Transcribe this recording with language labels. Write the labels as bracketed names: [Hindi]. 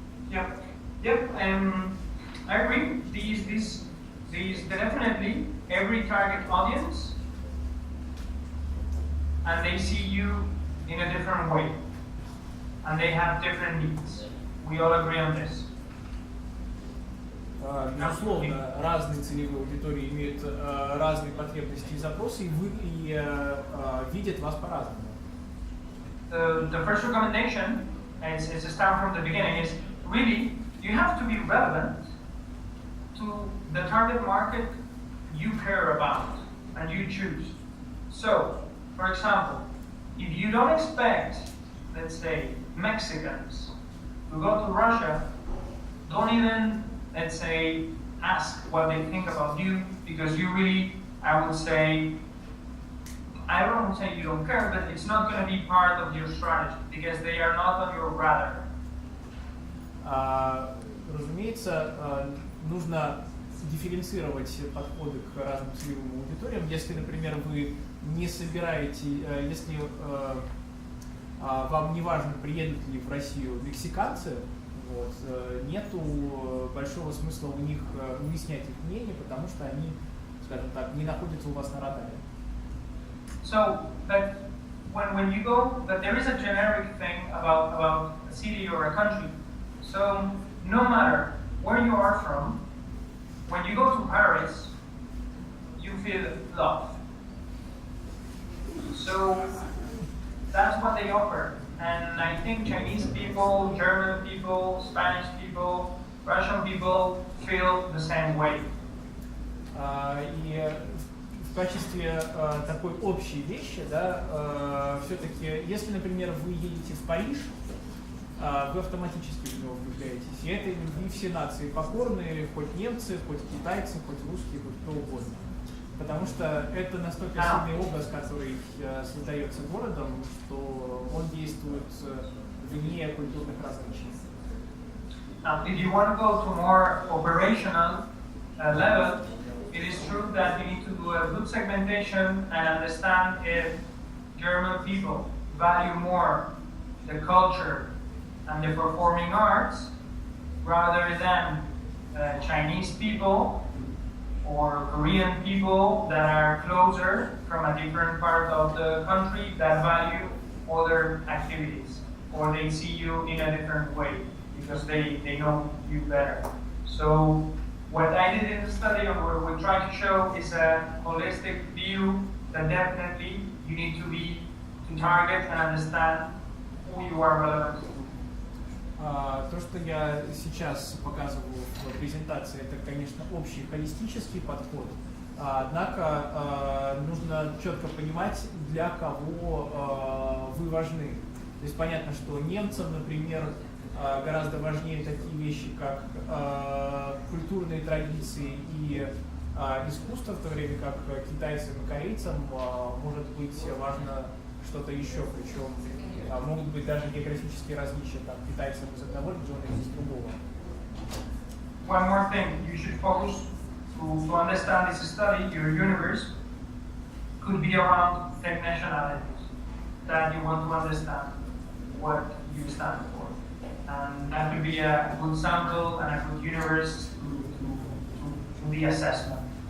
[English] Yep. I agree. These definitely every target audience, and they see you in a different way, and they have different needs. We all agree on this. [Russian] Безусловно, разные целевые аудитории имеют разные потребности и запросы, и видят вас по-разному. [English] The first recommendation is to start from the beginning. Is really you have to be relevant to the target market you care about and you choose. So, for example, if you don't expect, let's say, Mexicans to go to Russia, don't even, let's say, ask what they think about you, because you really, I would say, I don't say you don't care, but it's not going to be part of your strategy, because they are not on your radar. [Russian] Разумеется, нужно дифференцировать подходы к разным целевым аудиториям. Если, например, вы не собираете, если вам не важно, приедут ли в Россию мексиканцы, вот, нету большого смысла у них выяснять их мнение, потому что они, скажем так, не находятся у вас на радаре. [English] So, but when you go, but there is a generic thing about a city or a country. So, no matter where you are from, when you go to Paris, you feel love. So, that's what they offer. And I think Chinese people, German people, Spanish people, Russian people feel the same way. [Russian] И в качестве такой общей вещи, да, все-таки, если, например, вы едете в Париж, вы автоматически в него влюбляетесь. И этой любви все нации покорны, хоть немцы, хоть китайцы, хоть русские, хоть кто угодно. Потому что это настолько сильный образ, который создается городом, что он действует вне культурных различий. [English] If you want to go to more operational level, it is true that you need to do a good segmentation and understand if German people value more the culture and the performing arts rather than Chinese people or Korean people that are closer from a different part of the country that value other activities, or they see you in a different way because they know you better. So what I did in the study, and what we try to show, is a holistic view that definitely you need to target and understand who you are relevant to. [Russian] То, что я сейчас показываю в презентации, это, конечно, общий холистический подход, однако нужно четко понимать, для кого вы важны. То есть понятно, что немцам, например, гораздо важнее такие вещи, как культурные традиции и искусство, в то время как китайцам и корейцам может быть важно что-то еще, причем могут быть даже географические различия, там, китайцам из одного региона и из другого. [English] One more thing, you should focus to understand this study, your universe could be around 10 nationalities that you want to understand what you stand for. And that could be a good sample and a good universe to the assessment.